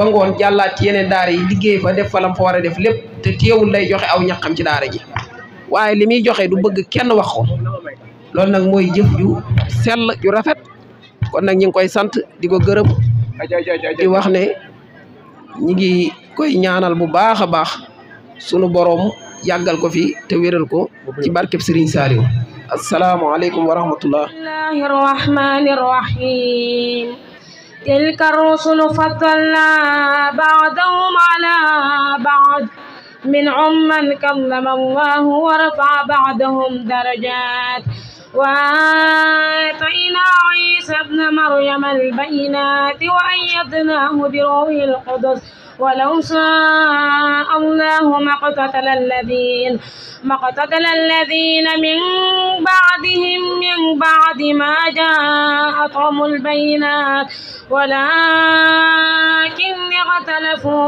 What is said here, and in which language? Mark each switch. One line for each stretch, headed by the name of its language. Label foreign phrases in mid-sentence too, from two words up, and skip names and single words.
Wolof: ngoon jàllaat ci yeneen daara yi liggéey fa def fa lam fa war a def lépp te teewul lay joxe aw ñaqam ci daara ji waaye li muy joxe du bëgg kenn wax ko loolu nag mooy jëf ju sell ju rafet kon nag ñu ngi koy sant di ko gërëm di wax ne ñi ngi koy ñaanal bu baax a baax sunu boroom yàggal ko fi te wéral ko ci barkeb Serigne Saliou
Arabic: السلام عليكم ورحمة الله بسم الله الرحمن الرحيم تلك الرسل فضلنا بعضهم على بعض منهم من كلم الله ورفع بعضهم درجات وآتينا عيسى ابن مريم البينات وأيدناه بروح القدس ولو شاء الله ما اقتتل الذين من بعدهم من بعد ما جاءتهم البينات ولكن اختلفوا